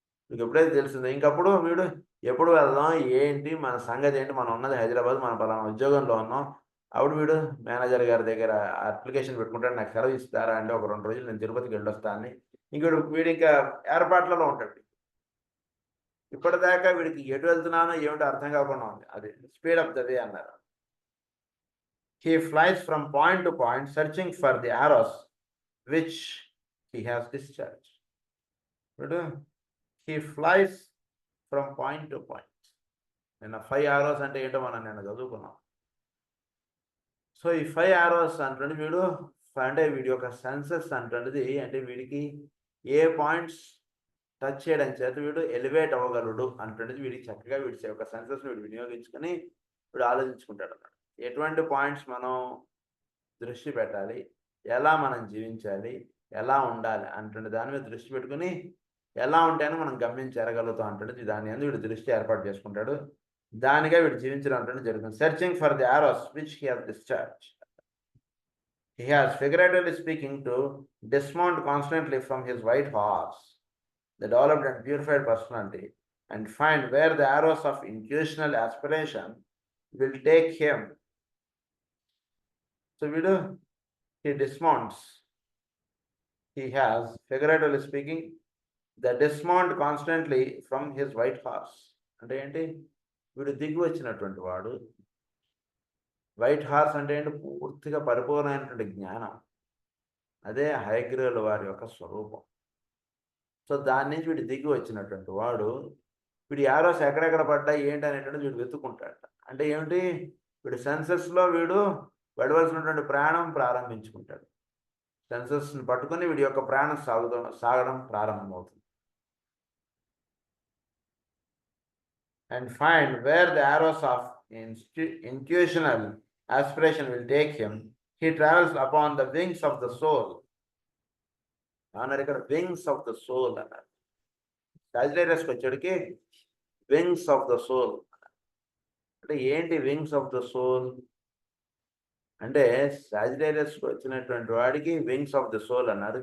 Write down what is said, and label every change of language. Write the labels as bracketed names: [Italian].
[Telugu] మీకు ఎప్పుడైతే తెలిసిందో ఇంకప్పుడు వీడు ఎప్పుడు వెళ్దాం, ఏంటి మన సంగతి ఏంటి, మనం ఉన్నది హైదరాబాద్, మన పలానా ఉద్యోగంలో ఉన్నాం. అప్పుడు వీడు మేనేజర్ గారి దగ్గర అప్లికేషన్ పెట్టుకుంటాడు, నాకు సెలవు ఇస్తారా అంటే ఒక 2 రోజులు నేను తిరుపతికి వెళ్ళొస్తానని. వీడు ఇంకా ఏర్పాట్లలో ఉంటాడు. ఇప్పటిదాకా వీడికి ఎటు వెళ్తున్నానో ఏమిటో అర్థం కాకుండా ఉంది. [English] అది speed up the way అన్నారు. He flies from point to point, searching for the arrows which he has discharged. But he flies from point to point. [Telugu] నిన్న 5 arrows అంటే ఏంటో మనం నిన్న చదువుకున్నాం. సో ఈ 5 arrows అంటే వీడు అంటే వీడి యొక్క సెన్సెస్ అంటున్నది అంటే వీడికి ఏ పాయింట్స్ టచ్ చేయడం చేత వీడు ఎలివేట్ అవ్వగలడు అంటున్నది వీడికి చక్కగా వీడి యొక్క సెన్సెస్ వీడు వినియోగించుకొని వీడు ఆలోచించుకుంటాడు అన్నమాట. ఎటువంటి పాయింట్స్ మనం దృష్టి పెట్టాలి, ఎలా మనం జీవించాలి, ఎలా ఉండాలి అంటున్న దాని మీద దృష్టి పెట్టుకుని ఎలా ఉంటేనే మనం గమనించగలుగుతాం అంటున్నది దాని మీద వీడు దృష్టి ఏర్పాటు చేసుకుంటాడు. దానిగా వీడు జీవించడం అంటే జరుగుతుంది. [English] Searching for the arrows which he has discharge. He has, figuratively speaking, to dismount constantly from his white horse, the developed and purified personality, and find where the arrows of intuitional aspiration will take him. So he dismounts. He has, figuratively speaking, the dismount constantly from his white horse. [Telugu] అంటే ఏంటి? వీడు దిగి వచ్చినటువంటి వాడు. White horse అంటే ఏంటి? పూర్తిగా పరిపూర్ణమైనటువంటి జ్ఞానం. అదే హయగ్రీవుల వారి యొక్క స్వరూపం. సో దాని నుంచి వీడు దిగి వచ్చినటువంటి వాడు వీడి ఆరోస్ ఎక్కడెక్కడ పడ్డాయి ఏంటి అనేటువంటిది వీడు వెతుక్కుంటాడు. అంటే ఏమిటి? వీడు సెన్సెస్లో వీడు వెళ్ళవలసినటువంటి ప్రాణం ప్రారంభించుకుంటాడు. సెన్సెస్ని పట్టుకొని వీడి యొక్క ప్రాణం సాగడం ప్రారంభమవుతుంది. [English] And find where the arrows of intuitional aspiration will take him. He travels upon the wings of the soul. [Telugu] అన్నారు ఇక్కడ వింగ్స్ ఆఫ్ ద సోల్ అన్నారు. సాజిటేరియస్కి వచ్చేటికి వింగ్స్ ఆఫ్ ద సోల్. అంటే ఏంటి వింగ్స్ ఆఫ్ ద సోల్ అంటే? సాజిటేరియస్కి వచ్చినటువంటి వాడికి wings of the soul అన్నారు.